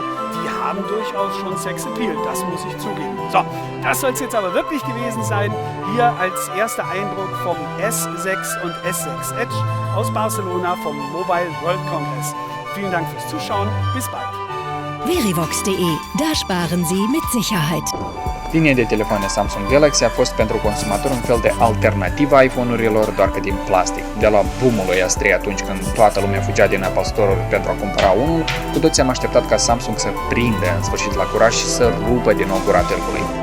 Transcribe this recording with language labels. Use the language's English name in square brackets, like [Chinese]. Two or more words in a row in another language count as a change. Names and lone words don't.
[German] Die haben durchaus schon Sexappeal, das muss ich zugeben. So, das soll es jetzt aber wirklich gewesen sein. Hier als erster Eindruck vom S6 und S6 Edge aus Barcelona vom Mobile World Congress. Vielen Dank fürs Zuschauen, bis bald. Verivox.de, da sparen Sie mit Sicherheit. [Romanian] Linia de telefoane Samsung Galaxy a fost pentru consumator un fel de alternativă iPhone-urilor, doar că din plastic. De la boom-ul lui S3 atunci când toată lumea fugea din Apple Store-uri pentru a cumpăra unul, cu toții am așteptat ca Samsung să prindă în sfârșit la curaj și să rupă din nou gura târgului.